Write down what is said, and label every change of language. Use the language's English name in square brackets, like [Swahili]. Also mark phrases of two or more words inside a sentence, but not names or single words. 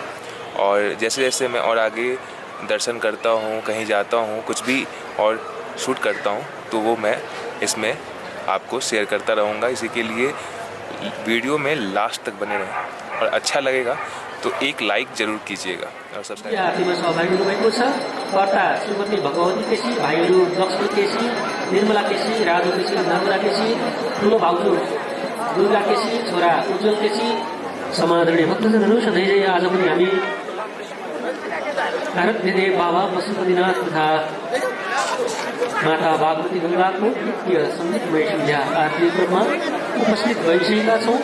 [Hindi] और जैसे जैसे मैं और आगे दर्शन करता हूँ, कहीं जाता हूँ, कुछ भी और शूट करता हूँ, तो वो मैं इसमें आपको शेयर करता रहूँगा। इसी के लिए वीडियो में लास्ट तक बने रहें और अच्छा लगेगा तो एक लाइक जरूर कीजिएगा और सब्सक्राइब। [Nepali] आरतीमा सहभागी हुनुभएको छ। कर्ता श्रीमती भगवती केसी, भाइहरू लक्ष्मी केसी, निर्मला केसी, राजु केसी, नर्मदा केसी, ठुलो भाउजू दुर्गा केसी, छोरा उज्जवल केसी, समादरणीय भक्तजनहरू सधैँ आज पनि हामी आराध्यदेव बाबा पशुपतिनाथ तथा माता बागमती गङ्गाको नित्य सङ्गीतमय सन्ध्या आरती क्रममा उपस्थित भइसकेका छौँ।